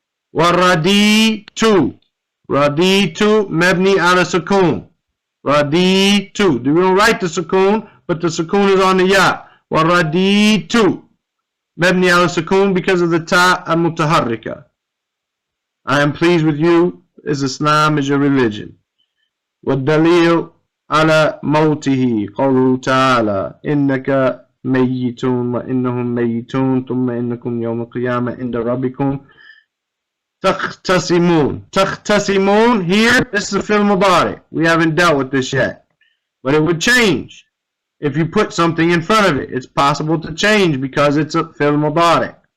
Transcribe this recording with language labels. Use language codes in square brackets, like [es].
[ar] Wa raditu. Raditu, mabni ala sukoon. Raditu. [en] We don't write the sukoon, but the sukoon is on the ya. [ar] Wa raditu. Mabni ala sukoon [en] because of the ta al-mutaharrika. I am pleased with you, is Islam is your religion. [ar] وَالدَّلِيلُ على موته قوله تعالى إنك ميت وإنهم ميتون ثم إنكم يوم القيامة عند ربكم تختصمون. [en] تختصمون here, this is a fi'l mudari. We haven't dealt with this yet. But it would change if you put something in front of it. It's possible to change because it's a fi'l mudari.